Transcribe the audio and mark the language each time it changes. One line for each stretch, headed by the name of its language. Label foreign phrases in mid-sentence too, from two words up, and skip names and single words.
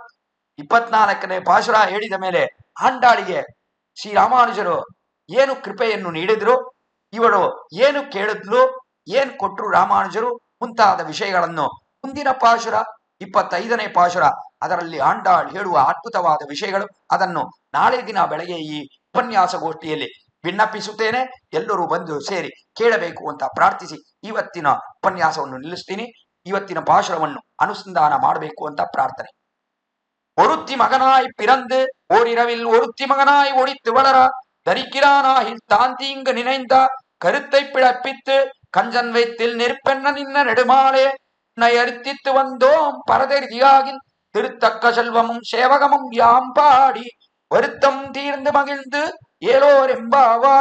Kannada: 24ನೇ ಪಾಶುರ ಹೇಳಿದ ಮೇಲೆ ಆಂಡಾಳಿಗೆ ಶ್ರೀರಾಮಾನುಜರು ಏನು ಕೃಪೆಯನ್ನು ನೀಡಿದ್ರು, ಇವಳು ಏನು ಕೇಳಿದ್ಲು, ಏನ್ ಕೊಟ್ರು ರಾಮಾನುಜರು ಮುಂತಾದ ವಿಷಯಗಳನ್ನು ಮುಂದಿನ ಪಾಶುರ 25ನೇ ಪಾಶುರ ಅದರಲ್ಲಿ ಆಂಡಾಳ್ ಹೇಳುವ ಅದ್ಭುತವಾದ ವಿಷಯಗಳು. ಅದನ್ನು ನಾಳೆ ದಿನ ಬೆಳಗ್ಗೆ ಈ ಉಪನ್ಯಾಸ ಗೋಷ್ಠಿಯಲ್ಲಿ ವಿನ್ನಪಿಸುತ್ತೇನೆ. ಎಲ್ಲರೂ ಬಂದು ಸೇರಿ ಕೇಳಬೇಕು ಅಂತ ಪ್ರಾರ್ಥಿಸಿ ಇವತ್ತಿನ ಉಪನ್ಯಾಸವನ್ನು ನಿಲ್ಲಿಸ್ತೀನಿ. ಇವತ್ತಿನ ಪಾಶುರವನ್ನು ಅನುಸಂಧಾನ ಮಾಡಬೇಕು ಅಂತ ಪ್ರಾರ್ಥನೆ.
Tamil: ஒருத்தி மகனாய் பிறந்து ஓரிரவில் ஒருத்தி மகனாய் ஒழித்து வளர தரிக்கிறானாகில் தாந்தீங்கு நினைந்த கருத்தை பிழப்பித்து கஞ்சன் வைத்தில் நெருப்பெண்ண நின்ன நெடுமாலே உன்னை அறுத்தித்து வந்தோம் பரதெரிதியாகில் திருத்தக்க செல்வமும் சேவகமும் யாம் பாடி வருத்தம் தீர்ந்து மகிழ்ந்து ஏலோர் எம்பாவாய்.